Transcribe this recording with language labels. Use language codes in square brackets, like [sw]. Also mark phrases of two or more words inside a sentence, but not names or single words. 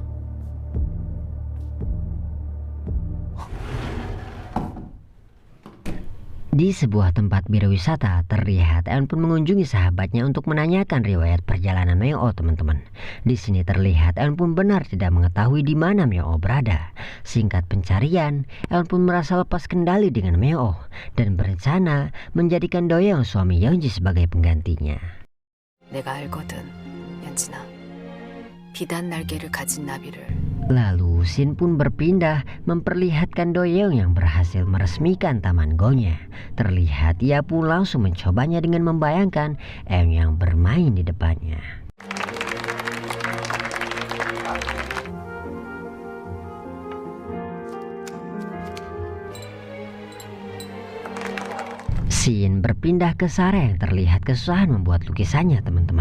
[id] Di sebuah tempat berwisata terlihat Eun pun mengunjungi sahabatnya untuk menanyakan riwayat perjalanan Meo teman-teman. Di sini terlihat Eun pun benar tidak mengetahui di mana Meo berada. Singkat pencarian, Eun pun merasa lepas kendali dengan Meo dan berencana menjadikan Doyoung suami Yeonji sebagai penggantinya. [ko] 내가 알거든, 연진아. 비단 날개를 가진 나비를. [id] Lalu scene pun berpindah memperlihatkan Doyoung yang berhasil meresmikan taman Go-nya. Terlihat ia pun langsung mencobanya dengan membayangkan Eun yang bermain di depannya. Scene berpindah ke Sarah yang terlihat kesusahan membuat lukisannya teman-teman.